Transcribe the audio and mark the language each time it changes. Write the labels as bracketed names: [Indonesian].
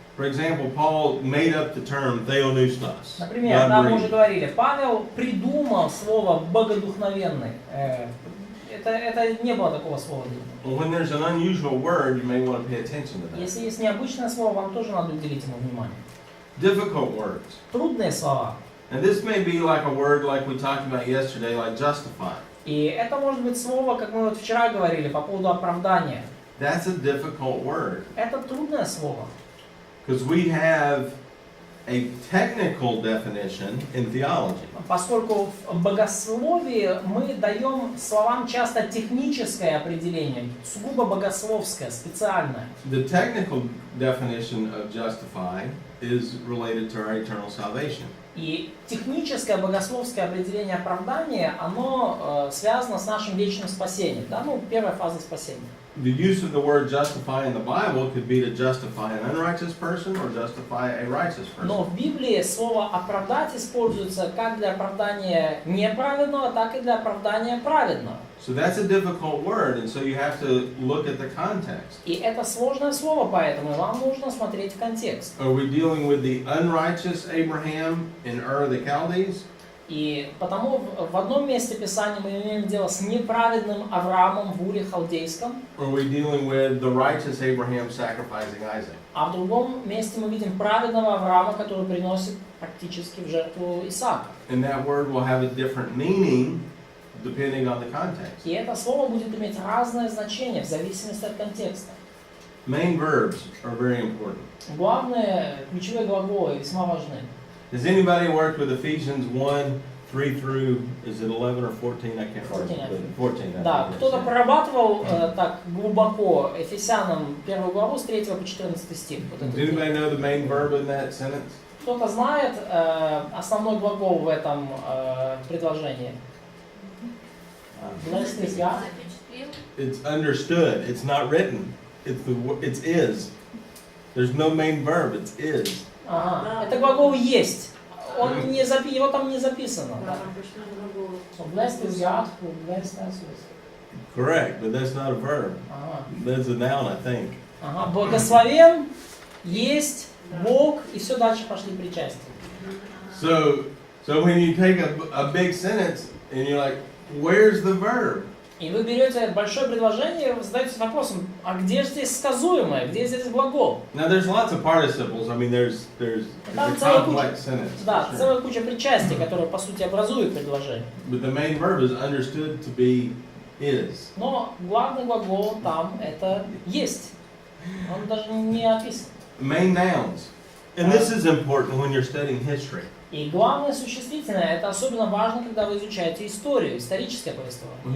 [English] For example, Paul made up the term theonoustos. [Russian] Например, да, мы уже говорили, Павел придумал слово «богодухновенный». Это не было такого слова. [English] Well, when there's an unusual word, you may want to pay attention to that. [Russian] Если есть необычное слово, вам тоже надо уделить ему внимание. [English] Difficult words. [Russian] Трудные слова. [English] And this may be like a word like we talked about yesterday, like justify. [Russian] И это может быть слово, как мы вот вчера говорили, по поводу оправдания. [English] That's a difficult word. [Russian] Это трудное слово. [English] Because we have a technical definition in theology. [Russian] Поскольку в богословии мы даем словам часто техническое определение, сугубо богословское, специальное. [English] The technical definition of justify is related to our eternal salvation. [Russian] И техническое богословское определение оправдания, оно связано с нашим вечным спасением. Да? Ну, первая фаза спасения. [English] The use of the word justify in the Bible could be to justify an unrighteous person or justify a righteous person. [Russian] Но в Библии слово «оправдать» используется как для оправдания неправедного, так и для оправдания праведного. [English] So that's a difficult word, and so you have to look at the context. [Russian] И это сложное слово, поэтому вам нужно смотреть в контекст. [English] Are we dealing with the unrighteous Abraham in Ur of the Chaldees? [Russian] И потому в одном месте Писания мы имеем дело с неправедным Авраамом в Уре Халдейском, [English] Or are we dealing with the righteous Abraham sacrificing Isaac? [Russian] а в другом месте мы видим праведного Авраама, который приносит практически в жертву Исаака. [English] And that word will have a different meaning depending on the context. [Russian] И это слово будет иметь разное значение в зависимости от контекста. [English] Main verbs are very important. [Russian] Главные ключевые глаголы весьма важны. [English] Has anybody worked with Ephesians 1, 3 through, is it 11 or 14? I can't remember. 14. [Russian] Да, кто-то прорабатывал так глубоко Ефесянам 1 главу с 3 по 14 стих. Вот [English] Does [Russian] этот [English] anybody know the main verb in that sentence? [Russian] Кто-то знает основной глагол в этом предложении? [English] Blessed is God. It's understood. It's not written. It's is. There's no main verb. It's is. [Russian] Ага. Это глагол есть. Его там не записано. Да. [English] So blessed is God who blessed us with. Correct, but that's not a verb. [Russian] Ага. [English] That's a noun, I think. [Russian] Ага. Благословен, есть, Бог, и все дальше пошли причастия. [English] So when you take a big sentence and you're like, where's the verb? [Russian] И вы берете большое предложение, вы задаетесь вопросом, а где же здесь сказуемое, где здесь глагол? [English] Now there's lots of participles. I mean, there's a [Russian] Там целая куча, [English] complex sentence. [Russian] да, [English] for sure. [Russian] целая куча причастий, которые по сути образуют предложение. [English] But the main verb is understood to be is. [Russian] Но главный глагол там это есть. Он даже не описан. [English] Main nouns. And this is important when you're studying history. [Russian] И главное существительное, это особенно важно, когда вы изучаете историю, историческое повествование.